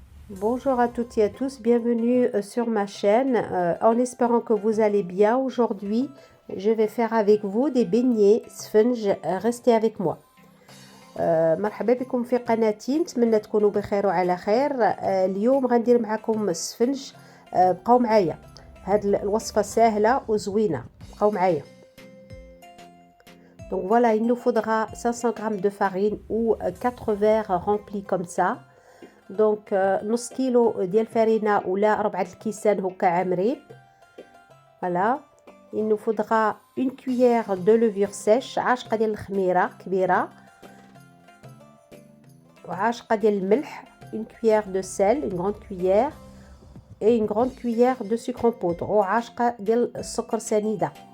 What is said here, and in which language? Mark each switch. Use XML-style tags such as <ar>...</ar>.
<fr>Bonjour à toutes et à tous, bienvenue sur ma chaîne. En espérant que vous allez bien, aujourd'hui je vais faire avec vous des beignets سفنج. Restez avec moi.</fr> <ar>مرحبا بكم في قناتي، نتمنى تكونوا بخير وعلى خير. اليوم غندير معكم السفنج. بقاو معايا، هاد الوصفة سهلة وزوينة، بقاو معايا.</ar> <fr>Donc voilà, il nous faudra 500 g de farine ou 4 verres remplis comme ça.</fr> <ar>دونك نص كيلو ديال الفرينه ولا 4 الكيسان هكا عامرين.</ar> <fr>فوالا il nous faudra une cuillère de levure sèche،</fr> <ar>عاشقه ديال الخميره كبيره، وعاشقه ديال الملح،</ar> <fr>une cuillère de sel، une grande cuillère، et une grande cuillère de sucre en poudre،</fr> <ar>وعاشقه ديال السكر سنيده.</ar>